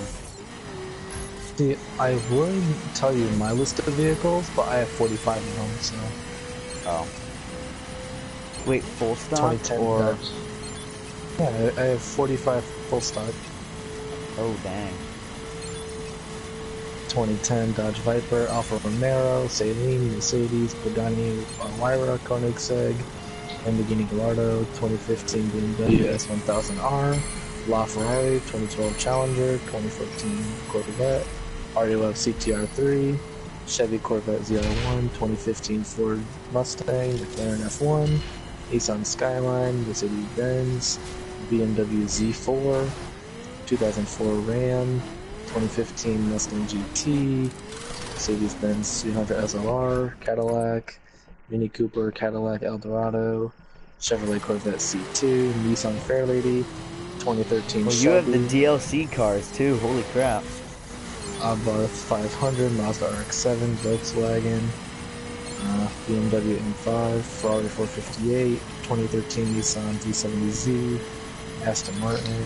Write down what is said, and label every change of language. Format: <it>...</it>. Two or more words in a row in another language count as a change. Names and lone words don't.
<en>See, I would tell you my list of vehicles, but I have 45 of them, so... Oh. Wait, full stock 2010 or? Dodge. Yeah, I have 45 full stock. Oh dang. 2010 Dodge Viper, Alfa Romero, Saleen, Mercedes, Pagani, Huayra, Koenigsegg, Lamborghini Gallardo, 2015 BMW S1000R, LaFerrari, 2012 Challenger, 2014 Corvette, RUF CTR3, Chevy Corvette ZR1, 2015 Ford Mustang, McLaren F1, Nissan Skyline, Mercedes-Benz, BMW Z4, 2004 Ram, 2015 Mustang GT, Mercedes-Benz 300 SLR, Cadillac, Mini Cooper, Cadillac Eldorado, Chevrolet Corvette C2, Nissan Fairlady, 2013 Well, Shelby. you have the DLC cars too. Holy crap! Abarth 500, Mazda RX-7, Volkswagen, BMW M5, Ferrari 458, 2013 Nissan D70Z, Aston Martin.</en>